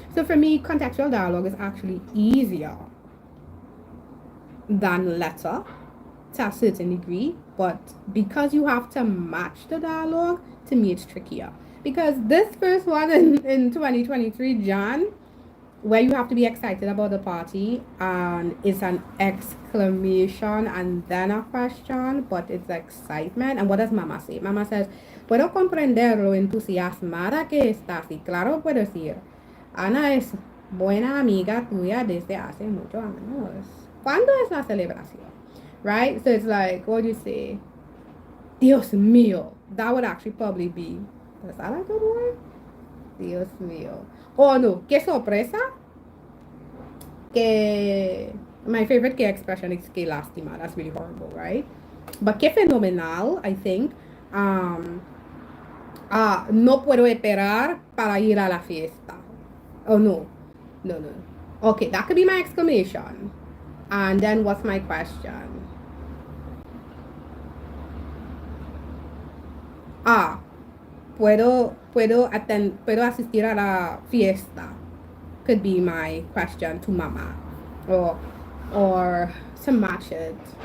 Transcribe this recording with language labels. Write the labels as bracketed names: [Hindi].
[English] So for me, contextual dialogue is actually easier than letter to a certain degree, but because you have to match the dialogue, to me it's trickier. Because this first one in 2023 Jan, where you have to be excited about the party and it's an exclamation and then a question, but it's excitement. And what does Mama say? Mama says, [Spanish] puedo comprender lo entusiasmada que estás y claro puedo decir, Ana es buena amiga tuya desde hace muchos años. ¿Cuándo es la celebración? [English] Right? So it's like, what do you say? [Spanish] Dios mío. [English] That would actually probably be, is that a good word? [Spanish] Dios mío. [English] Oh no, [Spanish] qué sorpresa. [English] Que my favorite que expression is [Spanish] que lástima. [English] That's really horrible, right? But [Spanish] qué fenomenal, [English] I think. [Spanish] No puedo esperar para ir a la fiesta. [English] Oh no. No. Okay, that could be my exclamation. And then what's my question? [Spanish] Puedo asistir a la fiesta. [English] Could be my question to Mama, or to match it.